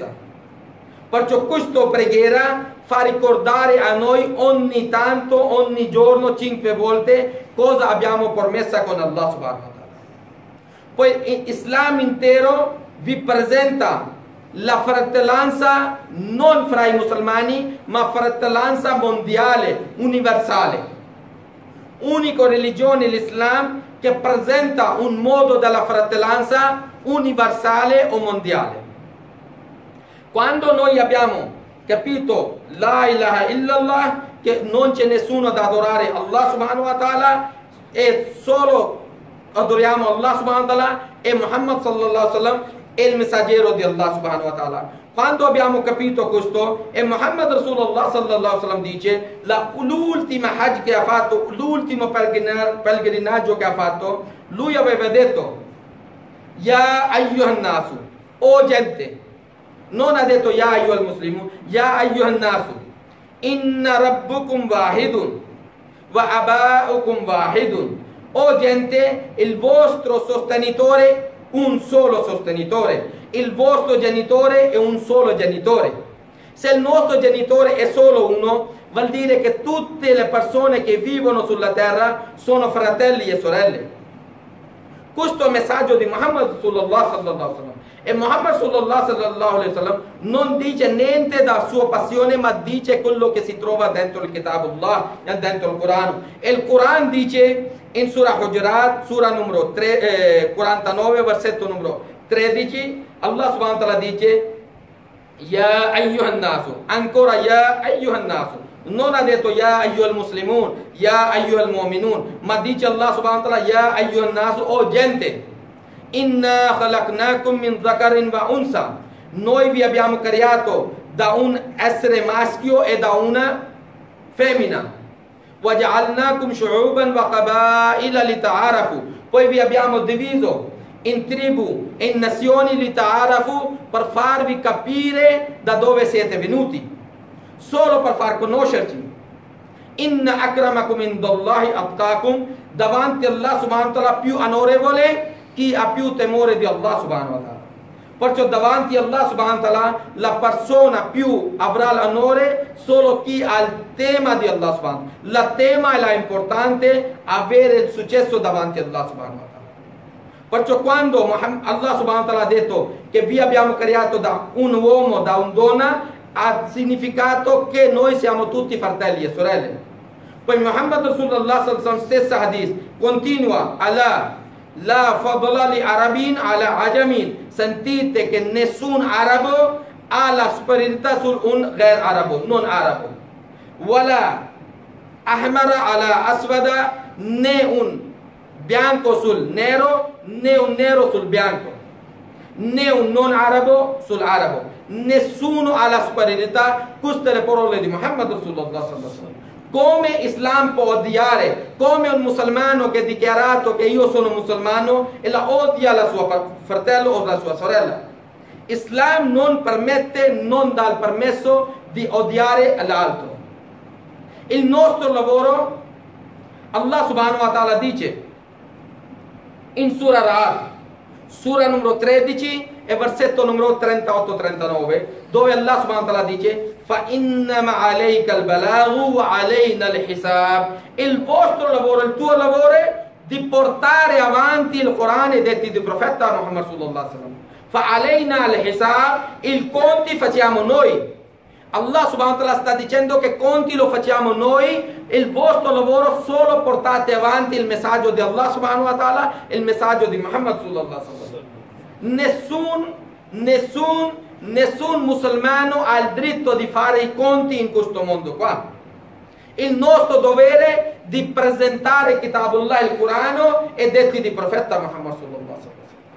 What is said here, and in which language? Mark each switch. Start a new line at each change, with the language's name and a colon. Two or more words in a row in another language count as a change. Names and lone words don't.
Italian: Perciò questa preghiera fa ricordare a noi ogni tanto, ogni giorno, 5 volte cosa abbiamo promessa con
Arabic: الله سبحانه وتعالى.
Italian: Poi l'Islam intero vi presenta la fratellanza non fra i musulmani, ma fratellanza mondiale, universale. Unica religione l'Islam che presenta un modo della fratellanza universale o mondiale. Quando noi abbiamo capito la
Arabic: إله إلا الله,
Italian: che non c'è nessuno da adorare
Arabic: الله سبحانه وتعالى
Italian: e solo adoriamo
Arabic: الله سبحانه وتعالى
Italian: e Muhammad
Arabic: صلى الله عليه وسلم
Italian: è il messaggero di
Arabic: الله سبحانه وتعالى.
Italian: Quando abbiamo capito questo, e Muhammad
Arabic: رسول الله صلى الله عليه وسلم
Italian: dice, l'ultima hajj che ha fatto, l'ultimo pellegrinaggio che ha fatto, lui aveva detto:
Arabic: يا أيها الناس,
Italian: o gente, non ha detto
Arabic: يا أيها المسلم يا أيها الناس إن ربكم واحد وآباءكم واحد.
Italian: O gente, il vostro sostenitore, un solo sostenitore, il vostro genitore è un solo genitore. Se il nostro genitore è solo uno, vuol dire che tutte le persone che vivono sulla terra sono fratelli e sorelle. Questo è il messaggio di Muhammad
Arabic: صلى الله عليه وسلم.
Italian: E Muhammad
Arabic: صلى الله عليه وسلم
Italian: non dice niente da sua passione, ma dice quello che si trova dentro il Kitabullah, dentro il Corano. E il Corano dice in Surah Hujurat, Surah numero 49, versetto numero 13,
Arabic: الله سبحانه وتعالى
Italian: dice:
Arabic: يا أيها الناس,
Italian: ancora
Arabic: يا أيها الناس.
Italian: Non ha detto
Arabic: يا أيها المسلمون يا أيها المؤمنون,
Italian: ma dice
Arabic: الله سبحانه وتعالى يا أيها الناس,
Italian: o gente.
Arabic: إنا خلقناكم من ذكر وأنثى,
Italian: noi vi abbiamo creato da un essere maschio e da una femmina.
Arabic: وجعلناكم شعوبا وقبائل لتعارفوا,
Italian: poi vi abbiamo diviso in tribù e in nazioni lita'arafu, per farvi capire da dove siete venuti, solo per far conoscerci.
Arabic: إن أكرمكم عند الله أتقاكم,
Italian: davanti a
Arabic: الله سبحانه وتعالى
Italian: più onorevole chi ha più temore di
Arabic: الله سبحانه وتعالى.
Italian: Perciò davanti a
Arabic: الله سبحانه وتعالى
Italian: la persona più avrà l'onore solo chi ha il tema di
Arabic: الله سبحانه وتعالى.
Italian: La tema è la importante, avere il successo davanti a
Arabic: الله سبحانه وتعالى.
Italian: Perciò quando
Arabic: الله سبحانه وتعالى
Italian: ha detto che vi abbiamo creato da un uomo, da una donna, ha significato che noi siamo tutti fratelli e sorelle. Poi Muhammad
Arabic: رسول الله صلى الله عليه وسلم
Italian: stessa hadith continua:
Arabic: ألا لا فضل لعربي على عجمي,
Italian: sentite che nessun arabo ha la superiorità su un ghair arabo, non arabo.
Arabic: ولا أحمر على أسود,
Italian: né un bianco sul nero, né un nero sul bianco, né un non arabo sul arabo. Nessuno ha la superiorità. Queste le parole di Muhammad
Arabic: رسول الله صلى الله عليه وسلم.
Italian: Come Islam può odiare? Come un musulmano che ha dichiarato che io sono musulmano e la odia la sua fratello o la sua sorella? Islam non permette, non dà il permesso di odiare l'altro. Il nostro lavoro,
Arabic: الله سبحانه وتعالى
Italian: dice in Surah Ra'd, Surah numero 13 e versetto numero 38-39, dove
Arabic: الله سبحانه وتعالى
Italian: dice:
Arabic: فَإِنَّمَا عَلَيْكَ الْبَلَاغُ وَعَلَيْنَا الْحِسَابُ.
Italian: Il vostro lavoro, il tuo lavoro è di portare avanti il Corano e i detti del profeta Muhammad
Arabic: صلى الله عليه وسلم. فَعَلَيْنَا الْحِسَابُ.
Italian: Il conti facciamo noi.
Arabic: الله سبحانه وتعالى
Italian: sta dicendo che conti lo facciamo noi, il vostro lavoro solo portate avanti il messaggio di
Arabic: الله سبحانه وتعالى,
Italian: il messaggio di Muhammad
Arabic: صلى الله عليه وسلم.
Italian: Nessun musulmano ha il diritto di fare i conti in questo mondo qua. Il nostro dovere è di presentare Kitabullah, il Corano e detti di profeta Muhammad
Arabic: صلى الله عليه وسلم.